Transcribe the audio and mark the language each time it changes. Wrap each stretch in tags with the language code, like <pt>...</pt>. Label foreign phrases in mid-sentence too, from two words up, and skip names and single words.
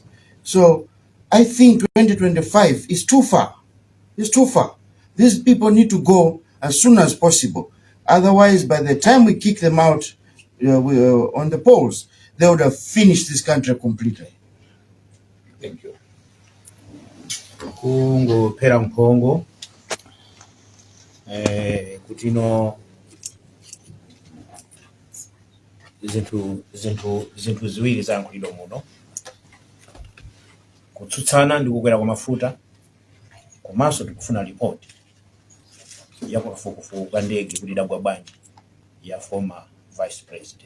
<en>So I think 2025 is too far. It's too far. These people need to go as soon as possible. Otherwise, by the time we kick them out on the polls, they would have finished this country completely. Thank you.</en> <ny>Kungo pera mpongo kutino zinthu ziwiri zankhulidwa muno: kutsutsana ndi kukwera kwa mafuta, komanso tikufuna ripoti ya kafukufuku ka ndege kuti idagwa bwanji ya</ny> <en>former vice president.</en>